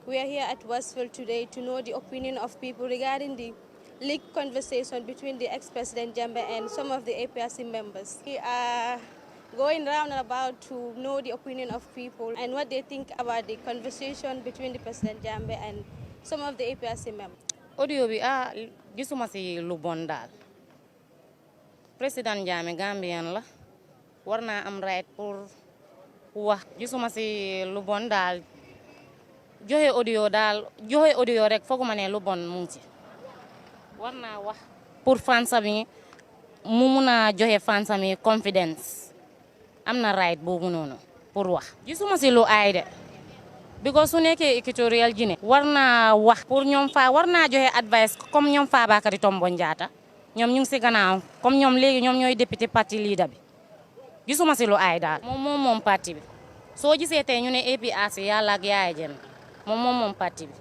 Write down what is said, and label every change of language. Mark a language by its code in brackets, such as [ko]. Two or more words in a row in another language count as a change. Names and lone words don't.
[en] We are here at Westfield today to know the opinion of people regarding the leaked conversation between the ex-president Jammeh and some of the APRC members. We are going round and about to know the opinion of people and what they think about the conversation between the President Jammeh and some of the APRC members. [wo] Audio bi gisuma si lu bon daal President Jammeh Gambian la war naa am right pour wax gisuma si lu bon daal joxe audio rek fooguma ne lu bon mu ngi ci war naa wax pour fansami mu mun a joxe fansami confidence am na right boobu noonu pour wax gisuma si lu aay de because su nekkee Equatorial Guinea war naa wax pour ñoom fa war naa joxe advice comme ñoom Fabakary Tombong Jatta ñoom ñu ngi si gannaaw comme ñoom léegi ñoom ñooy député parti leader bi gisuma si lu aay daal moom parti bi soo gisee tey ñu ne APRC yàlla ak Yaya Jammeh moom parti bi.